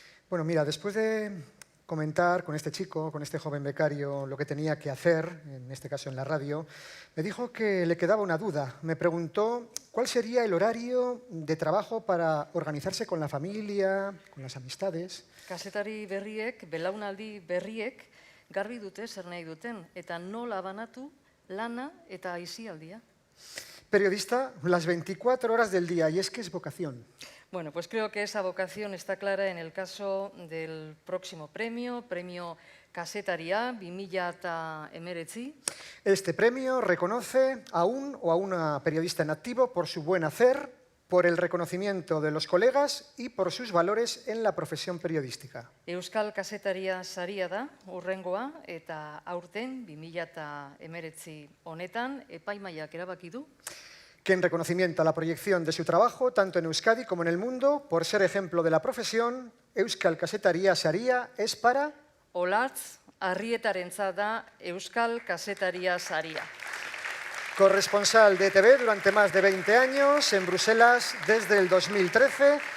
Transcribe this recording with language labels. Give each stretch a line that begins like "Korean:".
Spanish: Bueno, mira, después de comentar con este chico, con este joven becario, lo que tenía que hacer, en este caso en la radio, me dijo que le quedaba una duda. Me preguntó cuál sería el horario de trabajo para organizarse con la familia, con las amistades.
Basque: Kazetari berriek, belaunaldi berriek, garbi dute zer nahi duten, eta nola banatu lana eta aisialdia.
Spanish: Periodista, las 24 horas del día, y es que es vocación. Bueno, pues creo que esa vocación está clara en el caso del próximo premio Kazetaria 2019. Este premio reconoce a un o a una periodista en activo por su buen hacer, por el reconocimiento de los colegas y por sus valores en la profesión periodística.
Basque: Euskal Kazetaria saria da, urrengoa, eta aurten 2019 honetan epaimahaiak erabaki du.
Spanish: Que en reconocimiento a la proyección de su trabajo, tanto en Euskadi como en el mundo, por ser ejemplo de la profesión, Euskal Kazetaria saria es para...
Basque: Olatz Arrietarentzat da Euskal Kazetaria saria.
Spanish: Corresponsal de ETV durante más de 20 años en Bruselas desde el 2013.